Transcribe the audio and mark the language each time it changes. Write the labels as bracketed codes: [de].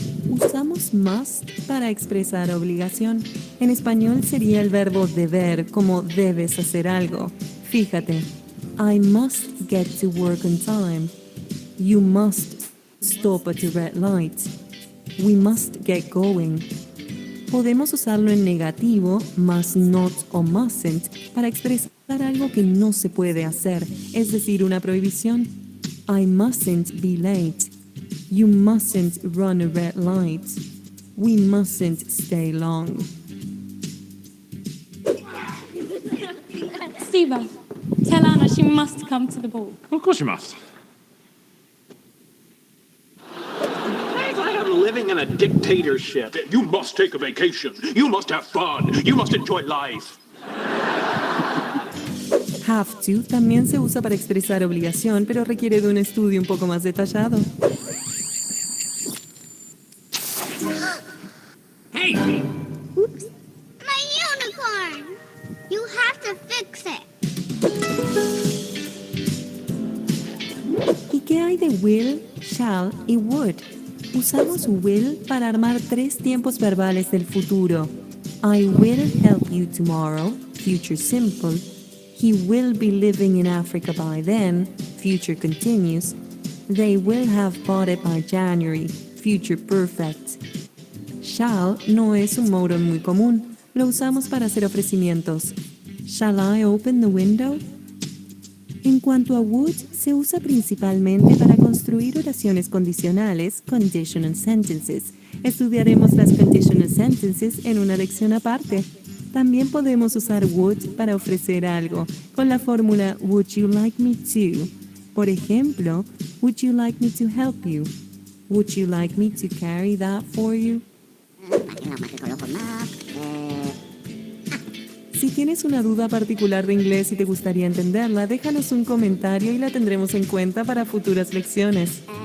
[es] Usamos must para expresar obligación. En español sería el verbo deber, como debes hacer algo. Fíjate, [en] I must get to work on time. You must stop at the red light. We must get going. [es] Podemos usarlo en negativo, must not o mustn't, para expresar algo que no se puede hacer, es decir, una prohibición. [en] I mustn't be late. You mustn't run a red light. We mustn't stay long. Steve, tell Anna she must come to the ball. Of course you must. I am living in a dictatorship. You must take a vacation. You must have fun. You must enjoy life. [es] Have to también se usa para expresar obligación, pero requiere de un estudio un poco más detallado. [en] Hey! Oops. My unicorn! You have to fix it. [es] ¿Y qué hay de will, shall y would? Usamos will para armar tres tiempos verbales del futuro. [en] I will help you tomorrow, future simple. He will be living in Africa by then, future continuous. They will have bought it by January, future perfect. [es] Shall no es un modal muy común. Lo usamos para hacer ofrecimientos. [en] Shall I open the window? [es] En cuanto a would, se usa principalmente para construir oraciones condicionales, conditional sentences. Estudiaremos las conditional sentences en una lección aparte. También podemos usar would para ofrecer algo, con la fórmula [en] would you like me to. [es] Por ejemplo, [en] would you like me to help you? Would you like me to carry that for you? [es] Si tienes una duda particular de inglés y te gustaría entenderla, déjanos un comentario y la tendremos en cuenta para futuras lecciones.